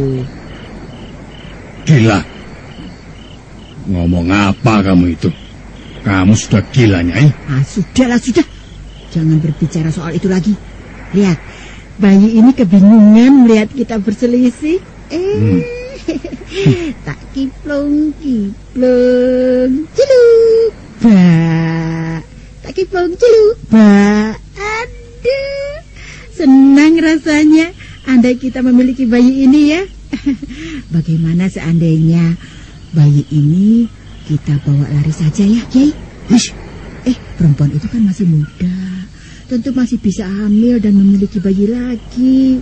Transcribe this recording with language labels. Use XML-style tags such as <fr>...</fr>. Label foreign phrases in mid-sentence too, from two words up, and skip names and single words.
<id>Gila. Ngomong apa kamu itu? Kamu sudah gila, Nyai. Sudah. Jangan berbicara soal itu lagi. Lihat, bayi ini kebingungan melihat kita berselisih. Tak kiplong, celuk. Tak kiplong celuk. Aduh, senang rasanya andai kita memiliki bayi ini ya. Bagaimana seandainya bayi ini kita bawa lari saja ya, Kiai? Perempuan itu kan masih muda, tentu masih bisa hamil dan memiliki bayi lagi.</id>